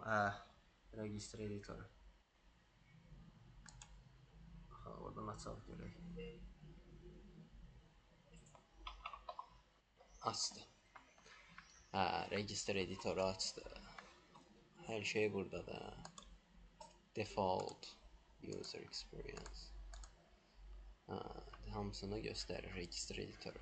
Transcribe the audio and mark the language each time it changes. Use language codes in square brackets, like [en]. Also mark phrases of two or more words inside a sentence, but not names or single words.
[en] Register editor. [az] Oradan açaq görək. Açdı. [en] Register editoru [az] açdı. Hər şey burada da. [en] Default user experience. [az] Hamısını göstərir [en] register editoru.